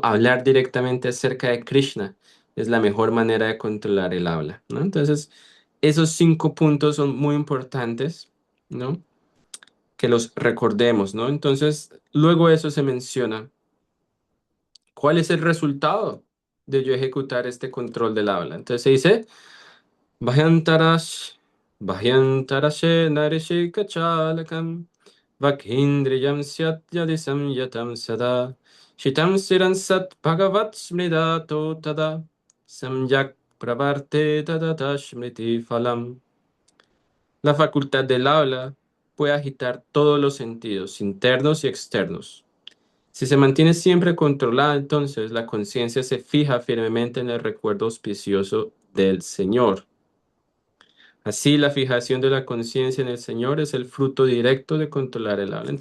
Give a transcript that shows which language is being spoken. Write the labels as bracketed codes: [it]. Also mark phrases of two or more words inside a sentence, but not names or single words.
[es] Hablar directamente acerca de Krishna es la mejor manera de controlar el habla, ¿no? Entonces, esos 5 puntos son muy importantes, ¿no? Que los recordemos, ¿no? Entonces, luego de eso se menciona cuál es el resultado de yo ejecutar este control del habla. Entonces se dice, [sa] भह्यन्तरश् भ्यन्तरशे नरिषे कचलकं वाखिन्द्रियं स्यात् यदिसं यतं सदा शितं सिरन् सत् भगवत् स्मृदतो तदा सम्यक् प्रवर्ते तदत स्मृति फलं. [es] La facultad del habla puede agitar todos los sentidos, internos y externos. Si se mantiene siempre controlada, entonces la conciencia se fija firmemente en el recuerdo auspicioso del Señor. Así, la fijación de la conciencia en el Señor es el fruto directo de controlar el habla.